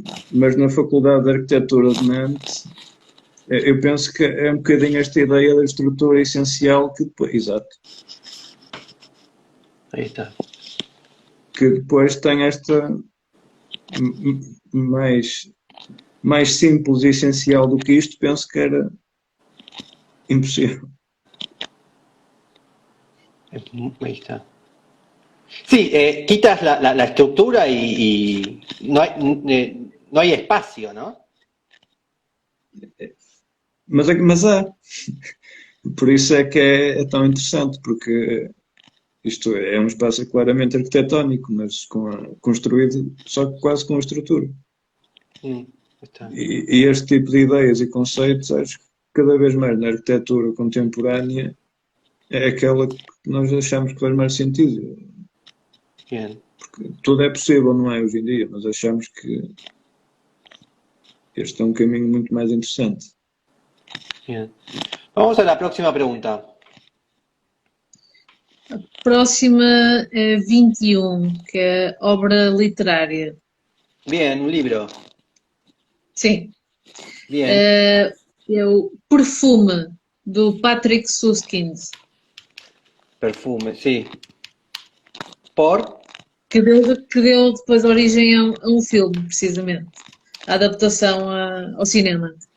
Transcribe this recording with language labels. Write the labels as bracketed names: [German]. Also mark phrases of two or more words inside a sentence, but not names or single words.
[Portuguese] Mas na Faculdade de Arquitetura de Nantes, eu penso que é um bocadinho esta ideia da estrutura essencial que depois, exato, [Spanish] Ahí está. [Portuguese] que depois tem esta mais simples e essencial do que isto, penso que era impossível. [Spanish] Ahí está. Sí, quitas la estructura y no hay espacio, ¿no? [Portuguese] Mas há. Por isso é que é tão interessante, porque isto é um espaço claramente arquitetónico, mas construído só quase com a estrutura. Está. E este tipo de ideias e conceitos, acho que cada vez mais na arquitetura contemporânea é aquela que nós achamos que faz mais sentido. [Spanish] Bien. [Portuguese] Porque tudo é possível, não é, hoje em dia, mas achamos que este é um caminho muito mais interessante. [Spanish] Bien. Vamos a la próxima pregunta. [Portuguese] Próxima é 21, que é obra literária. [Spanish] Bien, un libro. [Portuguese] Sim. [Spanish] Bien. [Portuguese] É o Perfume, do Patrick Süskind. [Spanish] Perfume, sí. ¿Por? [Portuguese] Que deu depois origem a um filme, precisamente. A adaptação ao cinema.